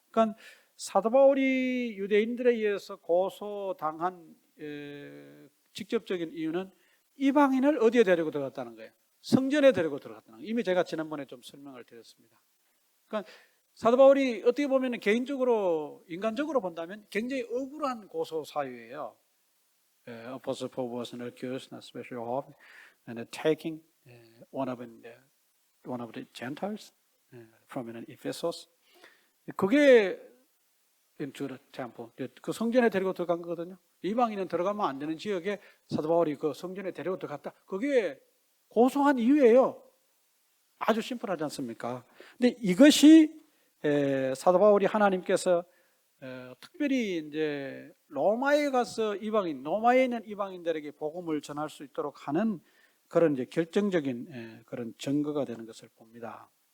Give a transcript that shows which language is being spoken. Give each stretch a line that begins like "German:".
Korean: 그러니까 사도 바울이 유대인들에 의해서 고소당한 직접적인 이유는 이방인을 어디에 데리고 들어갔다는 거예요? 성전에 데리고 들어갔다는 거예요. 이미 제가 지난번에 좀 설명을 드렸습니다. 그러니까 사도 바울이 어떻게 보면 개인적으로 인간적으로 본다면 굉장히 억울한 고소 사유예요.
English: Apostle Paul was accused, especially of and taking one of the Gentiles from Ephesus.
Korean: 그게
English: into the temple.
Korean: 그 성전에 데리고 들어간 거거든요. 이방인은 들어가면 안 되는 지역에 사도 바울이 그 성전에 데리고 들어갔다. 그게 고소한 이유예요. 아주 심플하지 않습니까? 근데 이것이 사도 바울이 하나님께서 특별히 이제 로마에 가서 로마에 있는 이방인들에게 복음을 전할 수 있도록 하는 그런 이제 결정적인 그런 증거가 되는 것을 봅니다.